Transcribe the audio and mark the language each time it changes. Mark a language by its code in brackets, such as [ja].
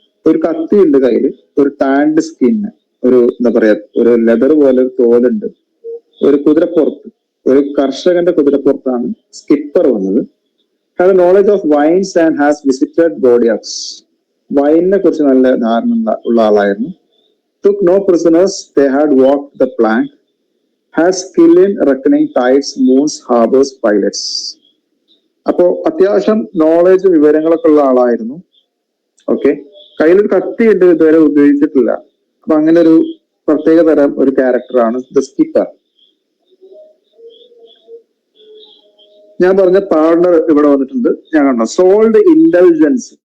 [ml] ഒരു കത്തി ഉണ്ട് കയ്യിൽ, ഒരു ടാൻഡ് സ്കിന്ന്, ഒരു എന്താ പറയാ ഒരു ലെതർ പോലെ ഒരു തോലുണ്ട്, ഒരു കുതിരപ്പുറത്ത്, ഒരു കർഷകന്റെ കുതിരപ്പുറത്താണ് സ്കിപ്പർ വന്നത്. [en] Have knowledge of wines and has visited Bordeaux. [ml] വൈനിനെ കുറിച്ച് നല്ല ധാരണ ഉള്ള ആളായിരുന്നു. [en] took no prisoners, they had walked the plank, had skill in reckoning tides, moons, harbors, pilots. [ml] അപ്പോ അത്യാവശ്യം നോളജ് വിവരങ്ങളൊക്കെ ഉള്ള ആളായിരുന്നു. ഓക്കെ, കയ്യിലൊരു കത്തി ഉണ്ട്, ഇതുവരെ ഉപയോഗിച്ചിട്ടില്ല. അപ്പൊ അങ്ങനെ ഒരു പ്രത്യേക തരം ഒരു ക്യാരക്ടറാണ് ദ സ്കിപ്പർ. ഞാൻ പറഞ്ഞ പാർട്ണർ ഇവിടെ വന്നിട്ടുണ്ട്, ഞാൻ കണ്ടോ. Sold intelligence.